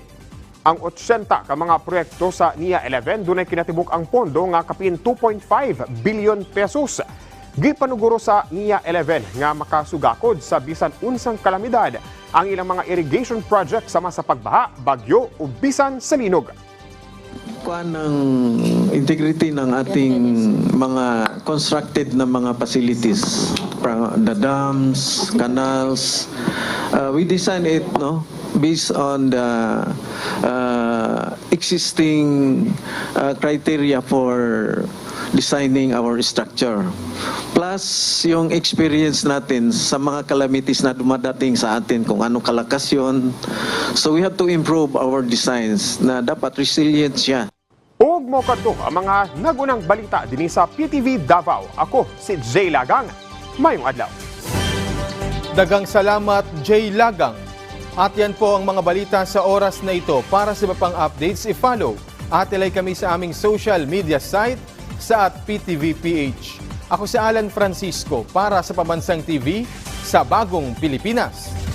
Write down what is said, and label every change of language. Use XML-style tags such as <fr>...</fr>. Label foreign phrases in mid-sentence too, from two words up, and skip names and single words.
<ceb>Ang 80 ka mga proyekto sa NIA 11 dunay kinatibuk ang pondo nga kapin 2.5</ceb> <en>billion pesos.</en> <ceb>Gipanuguro sa NIA 11 nga makasugakod sa bisan unsang kalamidad ang ilang mga</ceb> <en>irrigation project</en> <ceb>sama sa pagbaha, bagyo o bisan sa linog.</ceb> <tl>Kuan ng integrity ng ating mga constructed na mga facilities,</tl> <en>the dams, canals. We design it based on the existing criteria for designing our structure. Plus,</en> <tl>yung experience natin sa mga calamities na dumadating sa atin, kung anong kalakas yun.</tl> <en>So we have to improve our designs</en> <tl>na dapat resilient siya.</tl> <ceb>Ug mo kadto ang mga nagunang balita dinhi sa PTV Davao. Ako si Jay Lagang. Mayong adlaw. Dagang salamat, Jay Lagang.</ceb> <tl>At yan po ang mga balita sa oras na ito. Para sa iba pang updates, i-follow at ilike kami sa aming</tl> <en>social media site</en> <tl>sa @PTVPH. Ako si Alan Francisco para sa Pambansang TV sa Bagong Pilipinas.</tl>